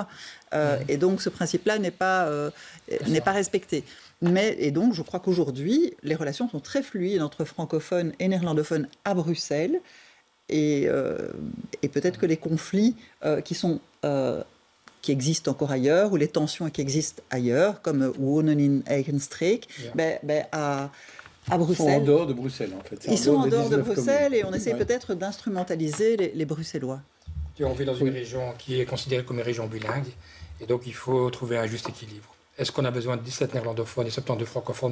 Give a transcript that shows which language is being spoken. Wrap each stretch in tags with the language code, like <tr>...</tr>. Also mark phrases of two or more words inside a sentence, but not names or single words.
<fr>Et donc, ce principe-là n'est pas respecté. Et donc, je crois qu'aujourd'hui, les relations sont très fluides entre francophones et néerlandophones à Bruxelles. Et peut-être que les conflits qui existent encore ailleurs, ou les tensions qui existent ailleurs, comme</fr> <nl>Wonen in eigen streek,</nl> <fr>à Bruxelles. Ils sont en dehors de Bruxelles, en fait. Ils sont en dehors de Bruxelles et on essaie peut-être d'instrumentaliser les Bruxellois. On vit dans une région qui est considérée comme une région bilingue, et donc il faut trouver un juste équilibre. Est-ce qu'on a besoin de 17 néerlandophones et 72 francophones?</fr>